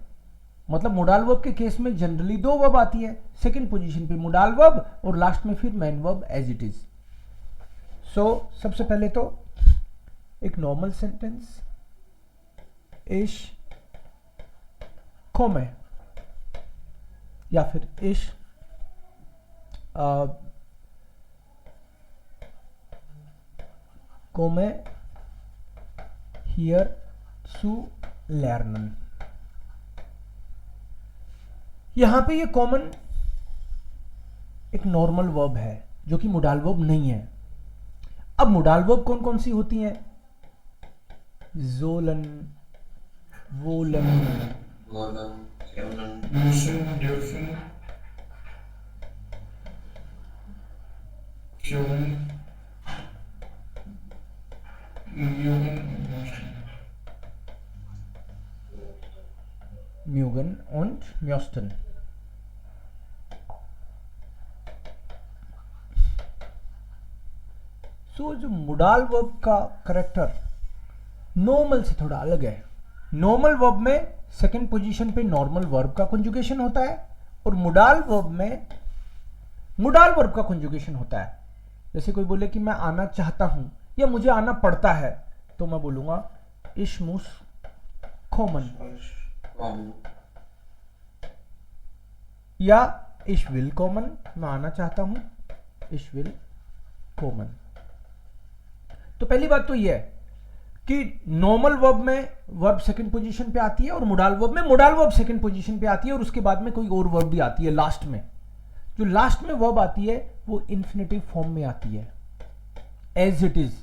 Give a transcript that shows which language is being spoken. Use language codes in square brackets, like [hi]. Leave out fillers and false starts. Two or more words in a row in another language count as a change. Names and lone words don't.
[hi] मतलब [en] modal verb [hi] के केस में जनरली दो वर्ब आती है, [en] second position [hi] पे [en] modal verb [hi] और लास्ट में फिर [en] main verb as it is. [hi] सो सबसे पहले तो एक [en] normal sentence, [de] ich komme, [hi] या फिर [de] ich komme hier zu lernen. [hi] यहां पे ये कॉमन एक [en] normal verb [hi] है जो कि [en] modal verb [hi] नहीं है। अब [en] modal verb [hi] कौन कौन सी होती हैं? [de] sollen, wollen, müssen, dürfen, können, mögen und möchten। [hi] सो जो [en] modal verb [hi] का करेक्टर नॉर्मल से थोड़ा अलग है। [en] normal verb [hi] में [en] second position [hi] पे [en] normal verb [hi] का कंजुगेशन होता है और [en] modal verb [hi] में [en] modal verb [hi] का कंजुगेशन होता है। जैसे कोई बोले कि मैं आना चाहता हूं या मुझे आना पड़ता है, तो मैं बोलूंगा [de] ich muss kommen, [hi] या [de] ich will kommen, [hi] मैं आना चाहता हूं, [de] ich will kommen। [hi] तो पहली बात तो यह है कि [en] normal verb [hi] में वर्ब [en] second position [hi] पे आती है और [en] modal verb [hi] में [en] modal verb second position [hi] पे आती है और उसके बाद में कोई और वर्ब भी आती है लास्ट में। जो लास्ट में वर्ब आती है वो [en] infinitive form [hi] में आती है, [en] as it is.